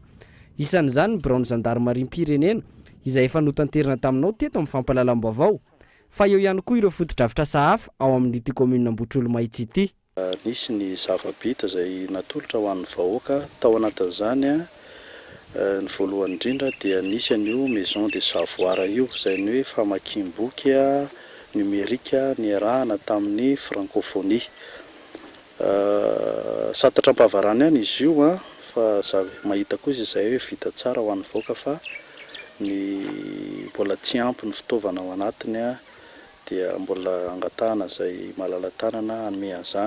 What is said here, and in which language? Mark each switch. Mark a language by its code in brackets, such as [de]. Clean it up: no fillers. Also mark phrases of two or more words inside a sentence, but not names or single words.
[mg] Isan'izany ny Braon Gendarmerie-pirenena izay efa notanterina taminao teto amin'ny fampahalalam-baovao fa eo ihany koa ireo fotodrafitrasa hafa ao amin'ity komuna Ambotrolo Mahitsy ity. Nisy ny zava-bita izay natolotra ho an'ny vahoaka tao anatin'izany ny voalohany indrindra dia nisy an'io [fr] maison de savoir [mg] io izay ny hoe famakiam-boky numerika niarahana tamin'ny francophonie. Satatra ampavarana ihany izy io fa mahita koa izay hoe vita tsara ho an'ny vahoaka fa ny mbola tsy ampy ny fitaovana ao anatiny dia mbola angatahana izay malala-tanana hanome an'izany.